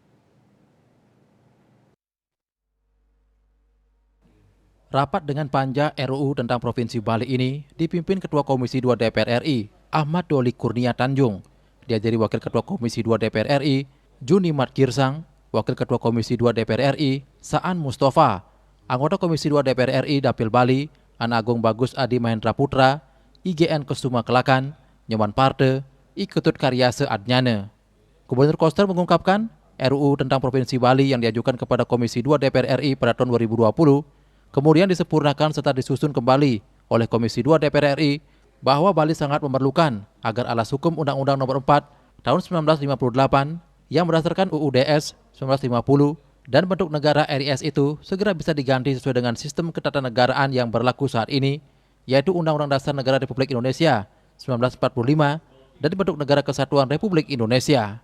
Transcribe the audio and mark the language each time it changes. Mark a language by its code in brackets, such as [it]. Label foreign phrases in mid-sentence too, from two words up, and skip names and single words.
[id] Rapat dengan panja RUU tentang Provinsi Bali ini dipimpin Ketua Komisi 2 DPR RI, Ahmad Doli Kurnia Tanjung. Dihadiri Wakil Ketua Komisi 2 DPR RI, Junimat Girsang, Wakil Ketua Komisi 2 DPR RI, Saan Mustafa, anggota Komisi 2 DPR RI Dapil Bali, An Agung Bagus Adi Mahendra Putra, IGN Kesuma Kelakan, Nyoman Parde, I Ketut Karyase Adnyane. Gubernur Koster mengungkapkan RUU tentang Provinsi Bali yang diajukan kepada Komisi 2 DPR RI pada tahun 2020 kemudian disempurnakan serta disusun kembali oleh Komisi 2 DPR RI bahwa Bali sangat memerlukan agar alas hukum Undang-Undang Nomor 4 Tahun 1958 yang berdasarkan UUDS 1950 dan bentuk negara RIS itu segera bisa diganti sesuai dengan sistem ketatanegaraan yang berlaku saat ini, yaitu Undang-Undang Dasar Negara Republik Indonesia 1945 dan bentuk Negara Kesatuan Republik Indonesia.